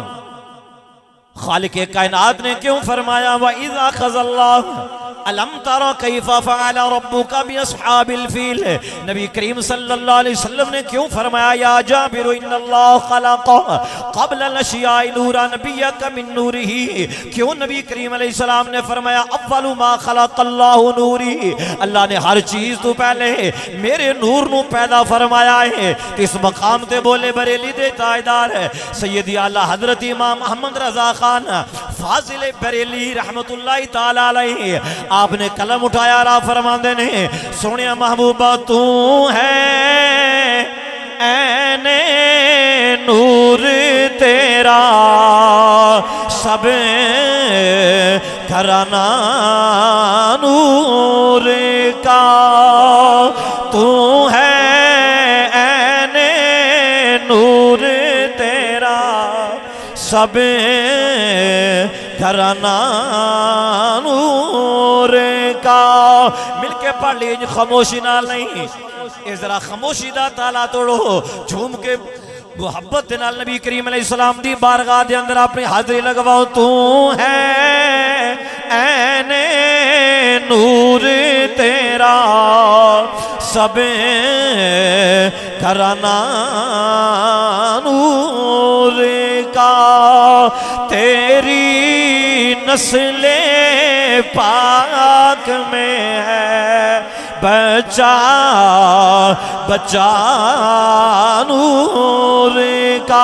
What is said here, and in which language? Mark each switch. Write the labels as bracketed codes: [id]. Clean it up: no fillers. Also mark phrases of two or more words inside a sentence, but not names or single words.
[pa] خالق کائنات نے کیوں فرمایا [ar] وإذا خذل الله ألم تر كيف فعل ربك بأصحاب الفيل. [pa] نبی کریم [ar] صلى الله عليه وسلم [pa] نے کیوں فرمایا [ar] يا جابر إن الله خلق قبل الأشياء نور نبيك من نوره. [pa] کیوں نبی کریم [ar] عليه السلام [pa] نے فرمایا [ar] أول ما خلق الله نوري, [pa] اللہ نے ہر چیز توں پہلے میرے نور نوں پیدا فرمایا ہے. اس مقام تے بولے بریلی دے تاجدار سیدی اعلیٰ حضرت امام احمد رضا خان فاضل بریلی [ar] رحمة الله تعالى عليه, [pa] آپ نے قلم اٹھایا را فرماندے نے سوہنیا محبوبا [ur] تو ہے عینِ نور تیرا سب گھرانا نور کا، تو ہے عینِ نور تیرا سب گھرانا نور کا. [pa] مل کے پڑھ لیجیے خاموشی نال نہیں، اس ذرا خاموشی دا تالا توڑو، جھوم کے محبت دے نال نبی کریم علیہ السلام دی بارگاہ دے اندر اپنی حاضری لگواؤ. [ur] تو ہے عینِ نور تیرا سب گھرانا نور کا، تیری نسلِ پاک میں ہے بچہ بچہ نور کا.